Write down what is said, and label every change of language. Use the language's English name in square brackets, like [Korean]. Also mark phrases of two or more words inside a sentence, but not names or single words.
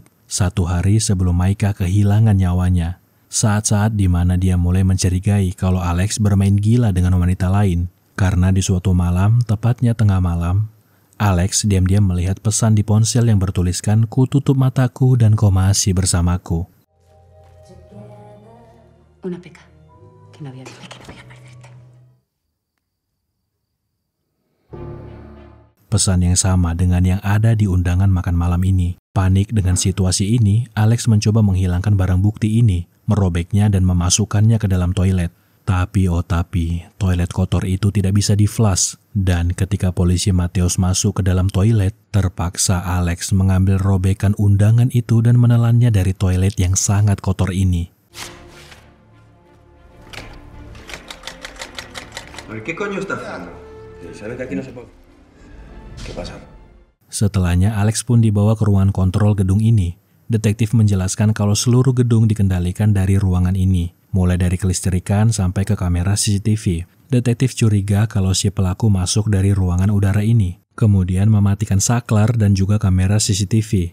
[Indonesian] 1 hari sebelum Maika kehilangan nyawanya. Saat-saat di mana dia mulai mencurigai kalau Alex bermain gila dengan wanita lain. Karena di suatu malam, tepatnya tengah malam, Alex diam-diam melihat pesan di ponsel yang bertuliskan, "Ku tutup mataku dan kau masih bersamaku." [Spanish] Una peca, que no voy a perderte. [Indonesian] Pesan yang sama dengan yang ada di undangan makan malam ini. Panik dengan situasi ini, Alex mencoba menghilangkan barang bukti ini, merobeknya dan memasukkannya ke dalam toilet. Tapi toilet kotor itu tidak bisa di-flush. Dan ketika polisi Mateus masuk ke dalam toilet, terpaksa Alex mengambil robekan undangan itu dan menelannya dari toilet yang sangat kotor ini. [Spanish] ¿Qué coño está haciendo? ¿Sabe que aquí no se puede? ¿Qué pasa? [Indonesian] Setelahnya, Alex pun dibawa ke ruangan kontrol gedung ini. Detektif menjelaskan kalau seluruh gedung dikendalikan dari ruangan ini, mulai dari kelistrikan sampai ke kamera CCTV. Detektif curiga kalau si pelaku masuk dari ruangan udara ini, kemudian mematikan saklar dan juga kamera CCTV.